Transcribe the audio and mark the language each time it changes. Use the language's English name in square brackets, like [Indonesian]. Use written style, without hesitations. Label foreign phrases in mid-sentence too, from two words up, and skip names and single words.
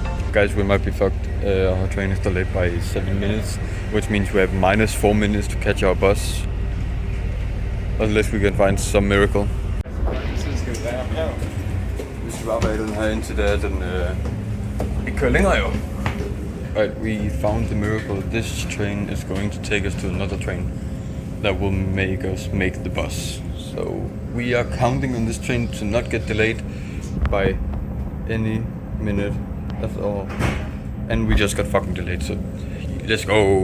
[English] Guys, we might be fucked. Our train is delayed by 7 minutes, which means we have minus 4 minutes to catch our bus. Unless we can find some miracle. [Danish] Vi skal bare være den her indtil det er den ikke kører længere jo. [English] Right, we found the miracle. This train is going to take us to another train that will make us make the bus. So we are counting on this train to not get delayed by any minute at all. And we just got fucking delayed, so let's go.